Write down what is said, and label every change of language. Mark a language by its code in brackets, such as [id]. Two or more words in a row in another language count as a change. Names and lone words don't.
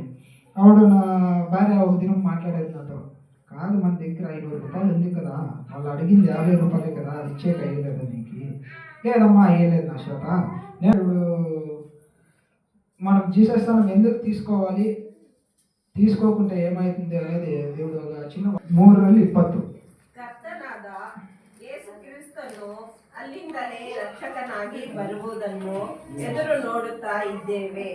[te] అప్పుడు నా భార్య ఒక దినం మాట్లాడేది నాతో, కాదు మన దగ్గర 500 రూపాయలు ఉంది కదా, వాళ్ళు అడిగింది 50 రూపాయలే కదా, అది ఇచ్చే కయ్యలేదు నీకు, లేదమ్మా అయ్యలేదు నా చేత. నేను ఇప్పుడు మనం జీసస్ స్థానం ఎందుకు తీసుకోవాలి, తీసుకోకుంటే ఏమవుతుంది అనేది దేవుడు ఒక చిన్న 3:20. [kn] ಕರ್ತನಾದ ಯೇಸು ಕ್ರಿಸ್ತನು ಅಲ್ಲಿಂದಲೇ ರಕ್ಷಕನಾಗಿ ಬರುವುದನ್ನು ಎದುರು ನೋಡುತ್ತಾ ಇದ್ದೇವೆ.